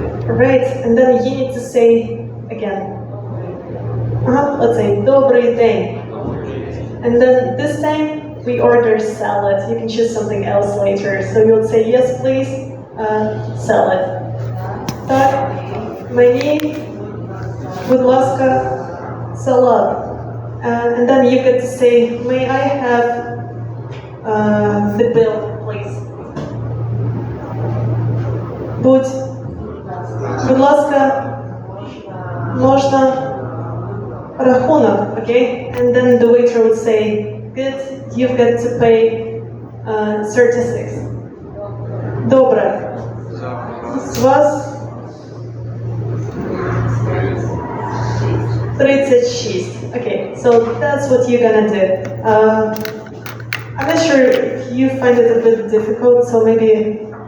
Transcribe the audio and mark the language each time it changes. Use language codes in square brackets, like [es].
[en] Right, and then you need to say again. Let's say, [uk] добрий день. [en] And then this time, we order salad. You can choose something else later. So you would say, yes, please, salad. [uk] Так, мені, будь ласка, салат. [en] And then you get to say, may I have the bill, please. [uk] Будь ласка, можна рахунок, okay? [en] And then the waiter would say, good, you've got to pay 36. [uk] Добре. З вас 36. [en] Okay, so that's what you're gonna do. I'm not sure if you find it a bit difficult, so maybe...